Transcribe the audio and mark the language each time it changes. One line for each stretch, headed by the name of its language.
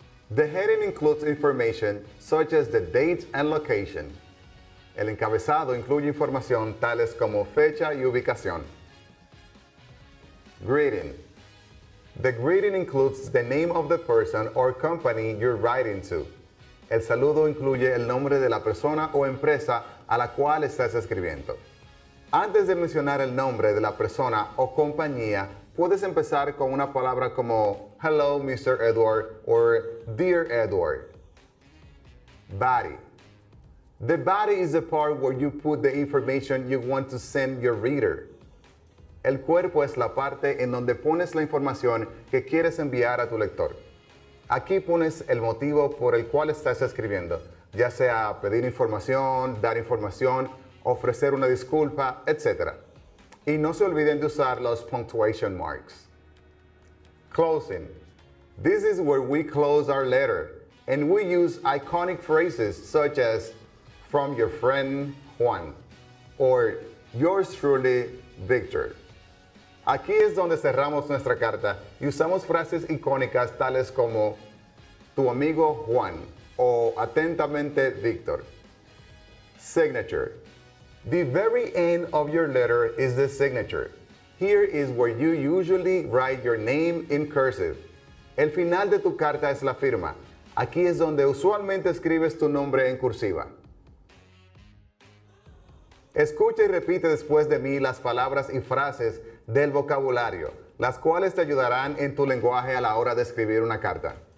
English: The heading includes information such as the date and location.
Spanish: El encabezado incluye información tales como fecha y ubicación.
English: Greeting. The greeting includes the name of the person or company you're writing to.
Spanish: El saludo incluye el nombre de la persona o empresa a la cual estás escribiendo. Antes de mencionar el nombre de la persona o compañía, puedes empezar con una palabra como
English: Hello, Mr. Edward or Dear Edward. Body. The body is the part where you put the information you want to send your reader.
Spanish: El cuerpo es la parte en donde pones la información que quieres enviar a tu lector. Aquí pones el motivo por el cual estás escribiendo, ya sea pedir información, dar información, ofrecer una disculpa, etc. Y no se olviden de usar los
English: punctuation marks. Closing. This is where we close our letter, and we use iconic phrases such as from your friend Juan or yours truly Victor.
Spanish: Aquí es donde cerramos nuestra carta y usamos frases icónicas tales como tu amigo Juan o atentamente Víctor.
English: Signature. The very end of your letter is the signature. Here is where you usually write your name in cursive.
Spanish: El final de tu carta es la firma. Aquí es donde usualmente escribes tu nombre en cursiva. Escucha y repite después de mí las palabras y frases del vocabulario, las cuales te ayudarán en tu lenguaje a la hora de escribir una carta.